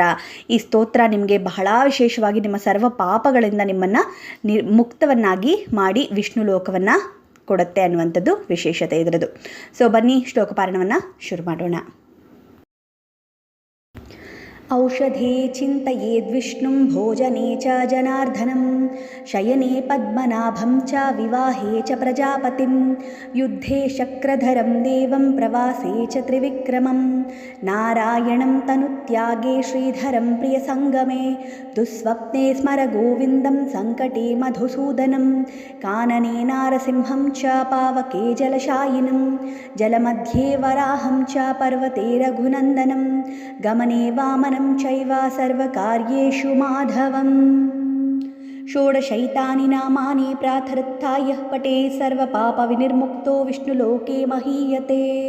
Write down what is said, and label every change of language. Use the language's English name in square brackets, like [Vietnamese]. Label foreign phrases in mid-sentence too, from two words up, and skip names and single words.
[Kannada] ಈ ಸ್ತೋತ್ರ ನಿಮಗೆ ಬಹಳ ವಿಶೇಷವಾಗಿ ನಿಮ್ಮ ಸರ್ವ ಪಾಪಗಳಿಂದ ನಿಮ್ಮನ್ನು ಮುಕ್ತವನ್ನಾಗಿ ಮಾಡಿ ವಿಷ್ಣು ಲೋಕವನ್ನು ಕೊಡುತ್ತೆ ಅನ್ನುವಂಥದ್ದು ವಿಶೇಷತೆ ಇದರದು. ಸೊ ಬನ್ನಿ ಶ್ಲೋಕ ಪಾರಣವನ್ನು ಶುರು ಮಾಡೋಣ. [Sanskrit] ಔಷಧೇ ಚಿಂತಯೇದ್ವಿಷ್ಣುಂ ಭೋಜನೆ ಚ ಜನಾರ್ದನಂ ಶಯನೆ ಪದ್ಮನಾಭಂ ಚ ವಿವಾಹೇ ಚ ಪ್ರಜಾಪತಿಂ ಯುದ್ಧೇ ಶಕ್ರಧರಂ ದೇವಂ ಪ್ರವಾಸೇ ಚ ತ್ರಿವಿಕ್ರಮಂ ನಾರಾಯಣಂ ತನುತ್ಯಾಗೇ ಶ್ರೀಧರಂ ಪ್ರಿಯ ಸಂಗಮೇ ದುಸ್ವಪ್ನೆ ಸ್ಮರ ಗೋವಿಂದಂ ಸಂಕಟೇ ಮಧುಸೂದನಂ ಕಾನನೆ ನಾರಸಿಂಹಂ ಚ ಪಾವಕೆ ಜಲಶಾಯಿನಂ ಜಲಮಧ್ಯೆ ವರಾಹಂ ಚ ಪರ್ವತೆ ರಘುನಂದನಂ ಗಮನೆ ವಾಮನ ಚೈವ ಸರ್ವಕಾರ್ಯೇಷು ಮಾಧವಂ ಷೋಡಶೈತಾನಿ ನಾಮಾನಿ ಪ್ರಾತರುತ್ಥಾಯ ಪಟೇ ಸರ್ವಪಾಪ ವಿನಿರ್ಮುಕ್ತೋ ವಿಷ್ಣುಲೋಕೆ ಮಹೀಯತೆ.